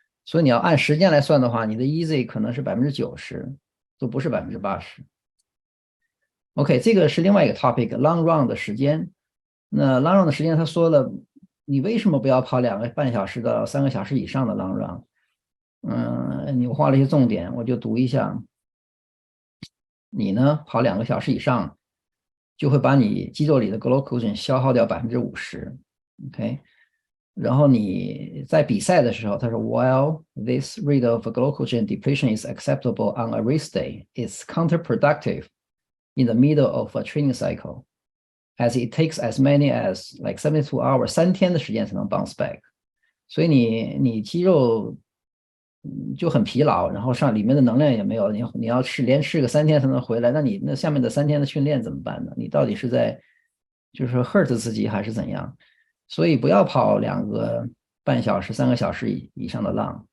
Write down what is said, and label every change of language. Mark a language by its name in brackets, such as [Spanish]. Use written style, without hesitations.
[Chinese] 所以你要按时间来算的话，你的 easy 可能是90%，都不是80%。 OK， 这个是另外一个 topic，long run 的时间。那 long run 的时间，他说了，你为什么不要跑2个半小时到3个小时以上的 long run？你画了一些重点，我就读一下。你呢，跑2个小时以上，就会把你肌肉里的 glycogen 消耗掉50%。OK，然后你在比赛的时候，他说 [English] ，While this rate of glycogen depletion is acceptable on a race day, it's counterproductive in the middle of a training cycle, as it takes as many as like 72 hours [Chinese] 3天的时间才能 [English] bounce back。 [Chinese] 所以你肌肉就很疲劳，然后里面的能量也没有，你要连吃个3天才能回来，那你那下面的3天的训练怎么办呢？你到底是在就是说 hurt 自己还是怎样？所以不要跑2个半小时、3个小时以上的浪。